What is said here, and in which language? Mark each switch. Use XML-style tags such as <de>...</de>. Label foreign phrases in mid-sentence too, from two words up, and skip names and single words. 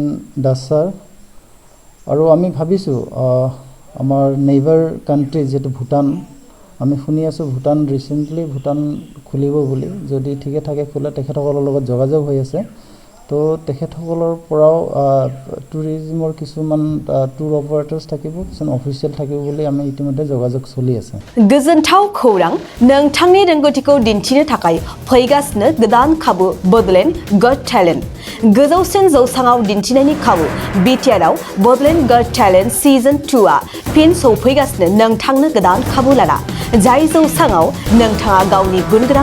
<as>দাস ছাৰ আৰু আমি ভাবিছোঁ আমাৰ</as> <en>neighbour country</en> <as>যেটো ভূটান আমি শুনি আছোঁ ভূটান ৰিসেন্টলি ভূটান খুলিব বুলি যদি ঠিকে থাকে খোলে তেখেতসকলৰ লগত যোগাযোগ হৈ আছে তো তেখেতসকলৰ পৰাও টুৰিজিমৰ কিছুমান</as> <en>tour operators</en> <as>থাকিব কিছুমান অফিচিয়েল থাকিব বুলি আমি ইতিমধ্যে যোগাযোগ চলি আছে</as> <brx>गोजोनथाव खौरां नोंथांनि रोंगौथिखौ दिन्थिनो थाखाय फैगासिनो गोदान खाबु बडलेण्ड गट टेलेन्ट गोजौसिन जौसाङाव दिन्थिनायनि खाबु BTR आव बडलेण्ड गट टेलेन्ट सिजन 2 आ फिन सौफैगासिनो नोंथांनो गोदान खाबु लाना जाय जौसाङाव नोंथाङा गावनि गुनगोनां</brx>